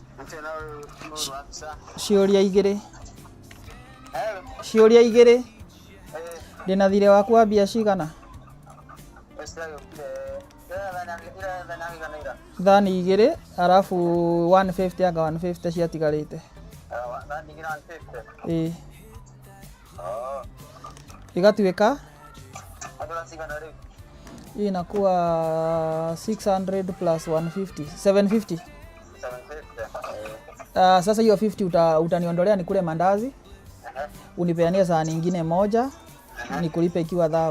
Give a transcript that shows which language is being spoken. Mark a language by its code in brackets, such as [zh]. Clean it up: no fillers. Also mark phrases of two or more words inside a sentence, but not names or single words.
[ki] ciũria igĩrĩ ndĩna thirĩ waku wa mbia cigana? Thani igĩrĩ arafu 150 anga 150 ciatigarĩte. Ĩĩ igatuĩka [sw] hii inakuwa 600 plus 150 750. Sasa hiyo 50 utaniondolea nikule mandazi, unipeanie sahani nyingine moja, nikulipe ikiwa thao.